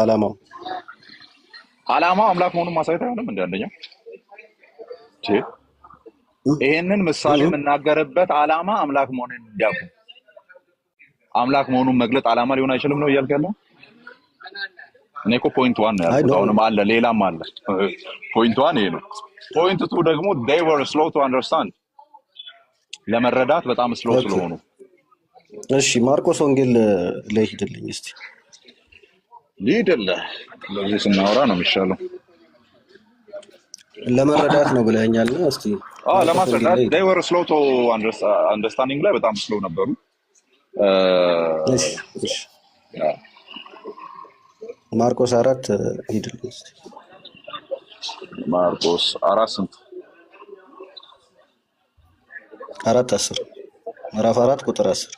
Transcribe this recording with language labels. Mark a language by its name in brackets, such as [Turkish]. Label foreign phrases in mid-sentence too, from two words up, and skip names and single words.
[Amharic] አላማው አምላክ መሆኑን ማሳየት አይሆንም። እንደ አንደኛው ይሄንን ምሳሌ የምናገርበት አላማ አምላክ መሆኑን እንዲያውቁ፣ አምላክ መሆኑን መግለጥ አላማ ሊሆን አይችልም ነው እያልክ ያለው? እኔ እኮ [English] point one [Amharic] ነው ያልኩት። አሁንም አለ ሌላም አለ። [English] point one [Amharic] ይሄ ነው። [English] point two [Amharic] ደግሞ [English] they were slow to understand፣ [Amharic] ለመረዳት በጣም ስሎ ስለሆኑ። እሺ ማርቆስ ወንጌል ላይ ሂድልኝ እስቲ። ሊድልህ ለዚህ ስናወራ ነው የሚሻለው። ለመረዳት ነው ብለኛልና እስቲ ለማስረዳት [English] they were slow to understanding [Amharic] ላይ በጣም ስሎ ነበሩ። እሺ ማርቆስ 4 ሂድልኝ እስቲ። ማርቆስ 4 ስንት? 4:10 ምዕራፍ 4 ቁጥር 10።